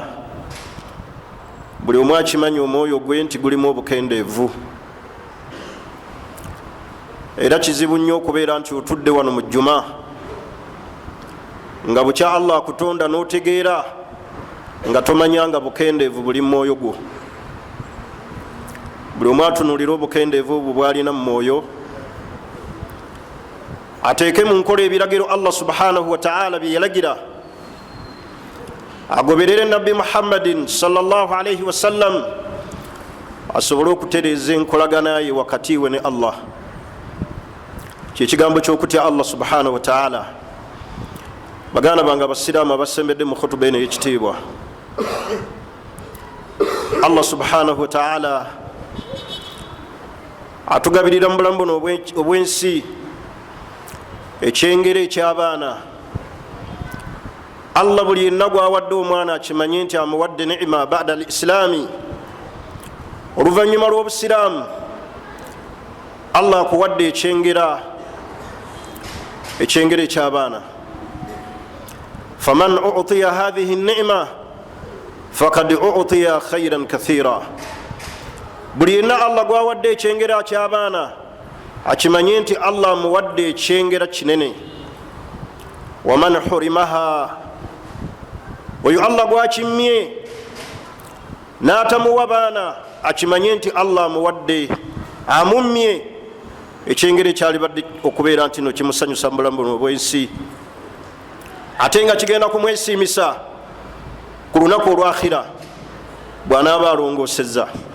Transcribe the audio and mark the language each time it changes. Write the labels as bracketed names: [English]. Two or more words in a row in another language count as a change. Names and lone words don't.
[Ganda] Buli omu akimanyi omwoyo gwe nti gulimu obukendeevu, era kizibu nnyo okubeera nti otudde wano mu Juma nga bukya Allah akutonda n'otegeera nga tomanyanga bukendeevu buli mu mwoyo gwo. Buli omu atunuulira obukendeevu obwo bw'alina mu mwoyo, ateeke mu nkola ebiragiro Allah [Arabic] سبحانه وتعالى [Ganda] bye yalagira, agoberere nabbi Muhammadin [Arabic] صلى الله عليه وسلم, [Ganda] asobole okutereeza enkolagana ye wakati we ne Allah. Kyekigambo ky'okutya Allah subhanahu wa ta'ala. Baganda bange abasiraamu abasembedde mu khutuba eno ey'ekitiibwa, Allah [Arabic] سبحانه وتعالى [Ganda] atugabirira mu bulamu buno obw'ensi ekyengero eky'abaana. Allah buli yenna gwawadde omwana akimanye nti amuwadde [Arabic] نعمة بعد الإسلام, [Ganda] oluvanyuma lw'obusiraamu Allah akuwadde ekyengera eky'abaana. [Arabic] فمن أوتي هذه النعمة فقد أوتي خيرا كثيرا. [Ganda] buli yenna Allah gwawadde ekyengera ky'abaana akimanye nti Allah muwadde ekyengera kinene. [Arabic] ومن حرمها, [Ganda] oyo Allah gwakimye n'atamuwa baana akimanye nti Allah muwadde amumye ekyengera ekyalibadde okubeera nti no kimusanyusa mu bulamu buno bw'ensi, ate nga kigenda kumwesiimisa ku lunaku olwakhira bw'anaaba alongoosezza.